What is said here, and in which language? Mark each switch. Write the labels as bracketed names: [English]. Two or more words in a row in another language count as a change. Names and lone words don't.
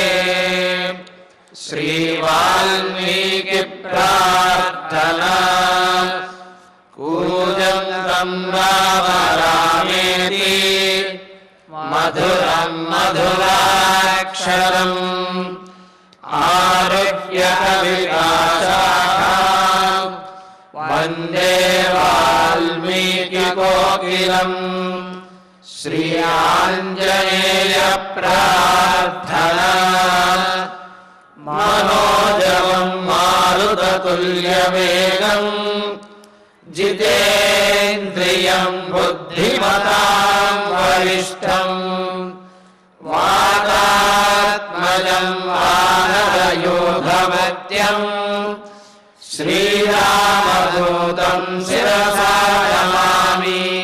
[Sanskrit] శ్రీ వాల్మీకి ప్రార్థనా కూజంతం రామ రామేతి మధురం మధురాక్షరం ఆరుహ్య కవితాశాఖాం వందే వాల్మీకి కోకిలం. శ్రీ ఆంజనేయ ప్రార్థనా మనోజ तुल्यवेगं जितेन्द्रियं बुद्धिमतां वरिष्ठं वातात्मजं वानरयोधमत्यं श्रीरामदूतं शिरसा नमामि।